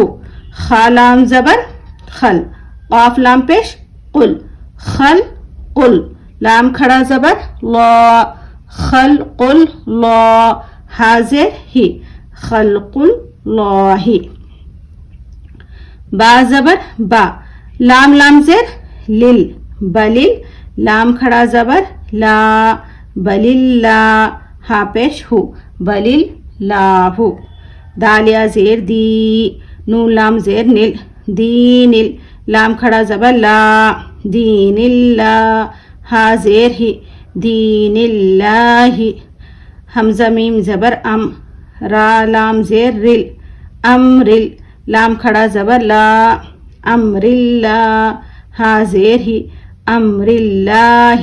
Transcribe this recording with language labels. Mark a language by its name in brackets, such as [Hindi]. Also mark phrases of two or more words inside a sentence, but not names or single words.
[Urdu] خا لام زبر خل، قاف لام پیش کل، خل کل، لام کھڑا زبر لا، خل کل لا، ہا زیر ہی، خلکل لاہی. با زبر با, لام لام زیر لل, بلیل, لام کھڑا زبر لا, بلیل لا, ہا پیش ہو, بلیل لا ہو, دال یا زیر دی, نون لام زیر نل, دین ال, لام کھڑا زبر لا, دین اللہ, ہا زیر ہی, دین اللہ, حمزہ میم زبر ام, را لام زیر رل, امرل, لام کھڑا زبر لا, امر اللہ, ہا زیر ہی, امر اللہ.